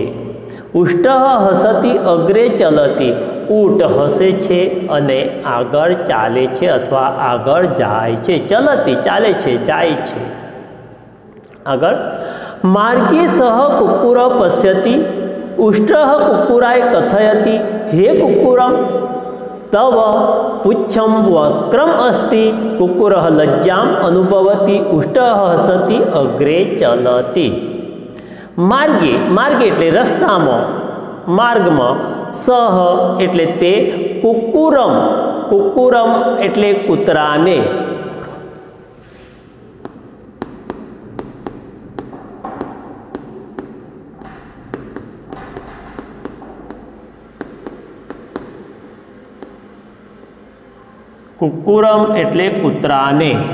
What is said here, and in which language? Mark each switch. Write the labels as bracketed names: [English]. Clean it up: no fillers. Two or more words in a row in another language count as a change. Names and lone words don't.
[Sanskrit] ઉષ્ટ્રઃ હસતી અગ્રે ચલતી, [Gujarati] ઊંટ હસે છે અને આગળ ચાલે છે અથવા આગળ જાય છે. [Sanskrit] ચલતી [Gujarati] ચાલે છે, જાય છે. આગળ [Sanskrit] માર્ગે સહ કુક્કુર પશ્યતિ, ઉષ્ટ્રઃ કુક્કુરાય કથયતિ, હે કુક્કુરમ, तव पुच्छम वक्रम अस्ति, कुक्कुरः लज्जाम अनुभवति, उष्टः हसति अग्रे चलति. [Gujarati] માર્ગે, માર્ગે એટલે રસ્તામાં, માર્ગમાં. સહ એટલે તે, કુક્કુરમ, કુક્કુરમ એટલે કૂતરાને. કુક્કુરમ એટલે કૂતરાને.